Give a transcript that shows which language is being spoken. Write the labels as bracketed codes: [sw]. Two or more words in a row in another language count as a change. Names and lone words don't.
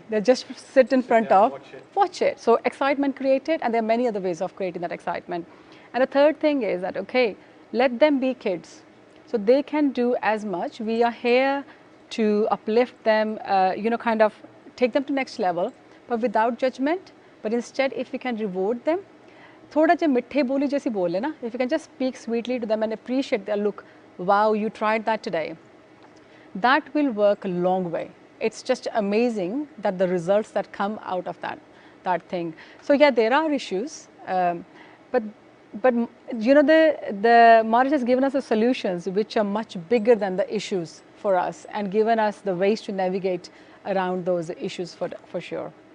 [en] They just sit in front of, watch it. So excitement created, and there are many other ways of creating that excitement. And the third thing is that, okay, let them be kids. So they can do as much. We are here to uplift them, you know, kind of take them to next level, but without judgment. But instead, if we can reward them, [hi] थोड़ा जा मीठे बोली जैसी बोले ना, [en] if you can just speak sweetly to them and appreciate their look, wow, you tried that today. That will work a long way. It's just amazing that the results that come out of that thing. So yeah, there are issues, but you know, the marriage has given us the solutions which are much bigger than the issues for us, and given us the ways to navigate around those issues for sure.